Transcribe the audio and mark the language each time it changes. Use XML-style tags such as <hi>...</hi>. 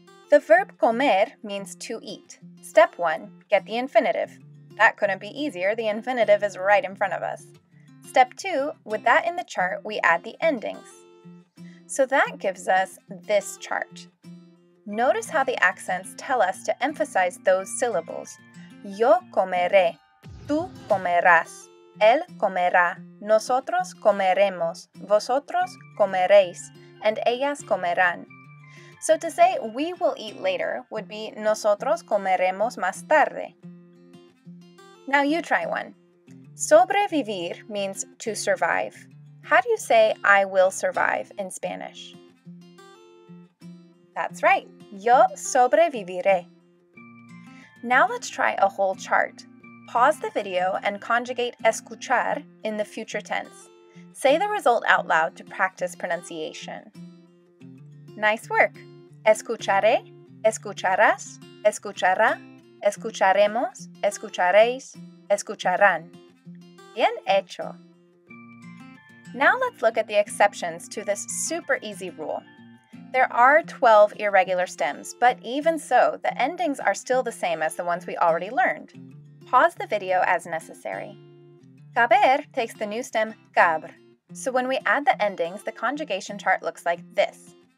<en>The verb comer means to eat. Step 1, get the infinitive. That couldn't be easier, the infinitive is right in front of us. Step 2, with that in the chart, we add the endings. So that gives us this chart. Notice how the accents tell us to emphasize those syllables.</en> <es>Yo comeré, tú comerás, él comerá, nosotros comeremos, vosotros comeréis, and ellas comerán.</es> <en>So to say we will eat later would be</en> <es>nosotros comeremos más tarde.</es> <en>Now you try one. Sobrevivir means to survive. How do you say I will survive in Spanish? That's right,</en> <es>yo sobreviviré.</es> <en>Now let's try a whole chart. Pause the video and conjugate escuchar in the future tense. Say the result out loud to practice pronunciation. Nice work!</en> <es>Escucharé, escucharás, escuchará, escucharemos, escucharéis, escucharán. Bien hecho!</es> <en>Now let's look at the exceptions to this super easy rule. There are 12 irregular stems, but even so, the endings are still the same as the ones we already learned. Pause the video as necessary. Caber takes the new stem cabr, so when we add the endings, the conjugation chart looks like this.</en>